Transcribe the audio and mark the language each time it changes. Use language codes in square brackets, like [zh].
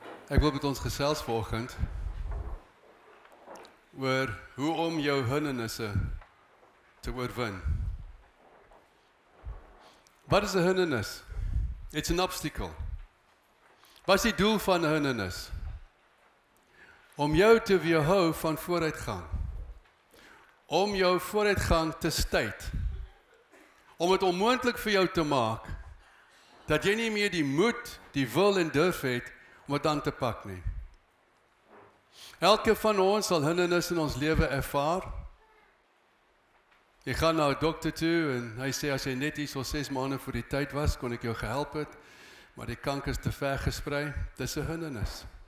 [af] Ek wil met ons gesels vanoggend oor hoe om jou hindernisse te oorwin. Wat is 'n hindernis? [en] It's an obstacle. [af] Wat is die doel van 'n hindernis? Om jou te weerhou van vooruitgang. Om jou vooruitgang te stuit. Om dit onmoontlik vir jou te maak dat jy nie meer die moed, die wil en durf het om dit aan te pak nie. Elke van ons sal hindernisse in ons lewe ervaar. Jy gaan na 'n dokter toe en hy sê as jy net hier so 6 maande voor die tyd was, kon ek jou gehelp het, maar die kanker is te ver gesprei. Dis 'n hindernis.